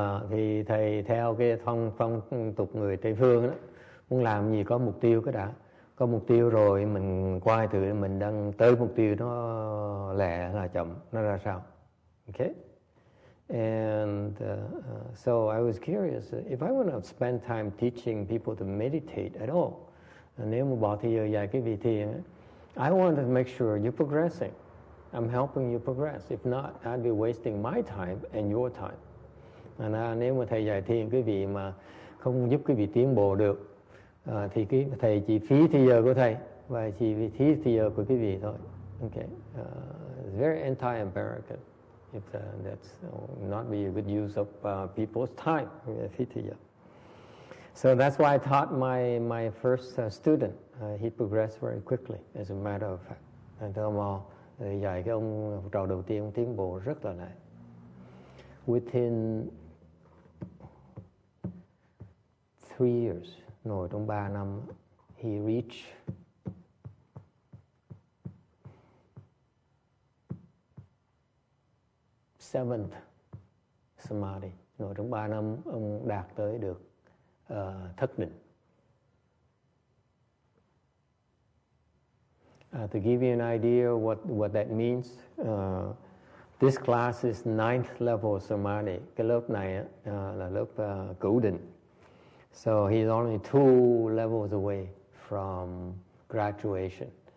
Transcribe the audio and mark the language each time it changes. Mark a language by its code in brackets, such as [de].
[vi] Thì thầy theo cái phong tục người Tây phương đó, muốn làm gì có mục tiêu cái đã. Có mục tiêu rồi mình quay từ mình đang tới mục tiêu nó lẹ là chậm, nó ra sao. Okay? [en] And so I was curious, if I want to spend time teaching people to meditate at all, [vi] nếu mà bỏ thời giờ dài cái vị thiền, [en] I want to make sure you're progressing. I'm helping you progress. If not, I'd be wasting my time and your time. [vi] Nếu mà thầy dạy thiền quý vị mà không giúp quý vị tiến bộ được, thì thầy chỉ phí thời giờ của thầy và chỉ phí thời giờ của quý vị thôi. [en] Okay. It's very anti-American. That's not be a good use of people's time. [vi] Phí thời giờ. [en] So that's why I taught my first student. He progressed very quickly, as a matter of fact. [vi] Dạy cái ông học trò đầu tiên, ông tiến bộ rất là lẹ. [en] Within 3 years, [vi] ngồi trong 3 năm, [en] he reached seventh samadhi. [vi] Ngồi trong 3 năm, ông đạt tới được thất định. [en] To give you an idea what that means, this class is 9th level samadhi. [vi] Cái lớp này là lớp cửu định. [en] So he's only 2 levels away from graduation.